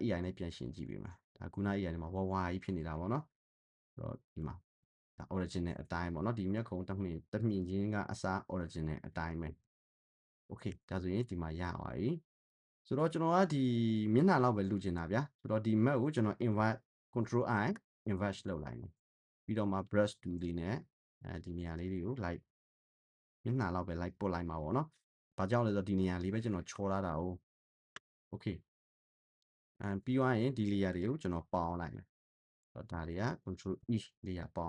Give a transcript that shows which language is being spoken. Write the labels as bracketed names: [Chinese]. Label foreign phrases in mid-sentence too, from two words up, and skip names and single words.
[Burmese] AI နဲ့ပြန်ရှင်းကြည့်ပေးမှာဒါခုန AI နဲ့မှာဝဝကြီးဖြစ်နေတာပေါ့နော်ဆိုတော့ဒီမှာဒါ original အတိုင်းပေါ့နော်ဒီမျက်ခုံးတစ်မြင်ချင်းကအစား original အတိုင်းပဲ okay ဒါဆိုရင်ဒီမှာရပါပြီဆိုတော့ကျွန်တော်ကဒီ မျက်နှာလောက်ပဲလူချင်တာဗျာဆိုတော့ဒီ map ကိုကျွန်တော် [English] invert control I invert [Burmese] လုပ်လိုက်မယ်ပြီးတော့မှ brush tool လေးနဲ့ဒီနေရာလေးတွေကို like မျက်နှာလောက်ပဲ like ပုတ်လိုက်မှာပေါ့နော် ဘာကြောင့်လဲဆိုတော့ဒီနေရာလေးပဲကျွန်တော်ချောထားတာ哦 okay ပြီးသွားရင်ဒီ layer တွေကိုကျွန်တော်ပေါင်းလိုက်မယ်ဆိုတော့ဒါတွေက [English] control E layer [Burmese] ပေါင်း